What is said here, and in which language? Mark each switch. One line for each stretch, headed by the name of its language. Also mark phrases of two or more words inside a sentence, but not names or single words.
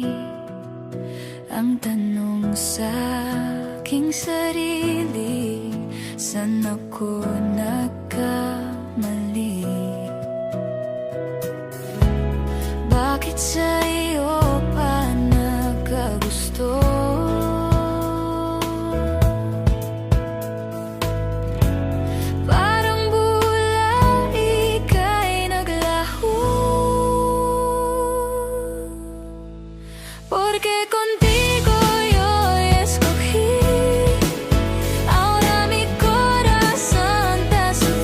Filipino: Ang tanong sa aking sarili, saan ako nagkamali? Bakit sa iyo pa nagkagusto?
Spanish: Porque contigo yo escogí, ahora mi corazón te